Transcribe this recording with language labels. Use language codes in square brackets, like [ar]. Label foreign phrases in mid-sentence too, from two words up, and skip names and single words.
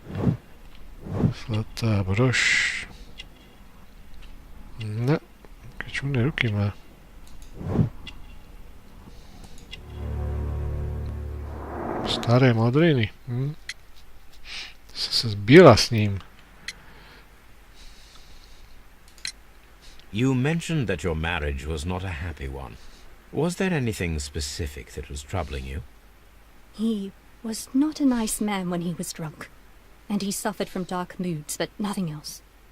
[sk] Zlatá brož. No, aké čudné ruky má. Staré modriny. Sa zbila s ním. [en] You mentioned that your marriage was not a happy one. Was there anything specific that was troubling you? He was not a nice man when he was drunk, and he suffered from dark moods, but nothing else.